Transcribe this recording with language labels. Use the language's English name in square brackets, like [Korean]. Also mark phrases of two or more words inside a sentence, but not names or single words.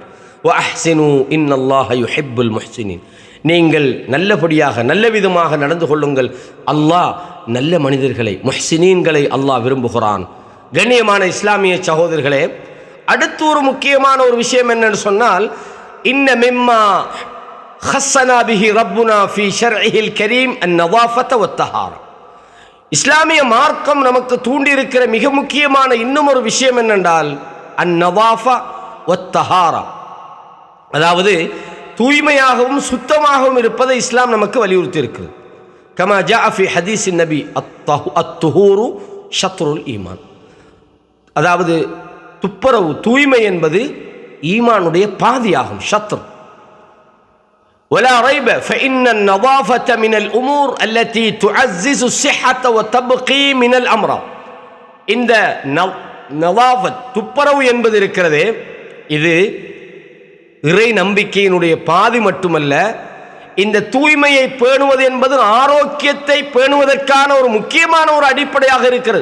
[Arabic] وأحسنوا إن الله يحب المحسنين, [Tamil] நீங்கள் நல்லபடியாக நல்ல விதமாக நடந்து கொள்ளுங்கள். அல்லாஹ் நல்ல மனிதர்களை, முஹ்சினீன்களை அல்லாஹ் விரும்புகிறான். கண்ணியமான இஸ்லாமிய சகோதரர்களே, அடுத்து ஒரு முக்கியமான ஒரு விஷயம் என்னன்னு சொன்னால், [Arabic] إن مما خصنا به ربنا في شرعه الكريم النظافة والطهارة. [Tamil] இஸ்லாமிய மார்க்கம் நமக்கு தூண்டி இருக்கிற மிக முக்கியமான இன்னும் ஒரு விஷயம் என்னென்றால் [Arabic] النظافة والطهارة, [Tamil] அதாவது தூய்மையாகவும் சுத்தமாகவும் இருப்பதை இஸ்லாம் நமக்கு வலியுறுத்தி இருக்கிறது. [Arabic] كما جاء في حديث النبي الطهور شطر الإيمان, [Tamil] அதாவது துப்புரவு தூய்மை என்பது ஈமானுடைய பாதியாகும். [Arabic] ஷத்ரு ولا ريب فإن النظافة من الأمور التي تعزز الصحة وتبقي من الأمراض. [Tamil] இந்த நவாஃபத் துப்புரவு என்பது இருக்கிறதே, இது இறை நம்பிக்கையினுடைய பாதி மட்டுமல்ல, இந்த தூய்மையை பேணுவது என்பது ஆரோக்கியத்தை பேணுவதற்கான ஒரு முக்கியமான ஒரு அடிப்படையாக இருக்கிறது.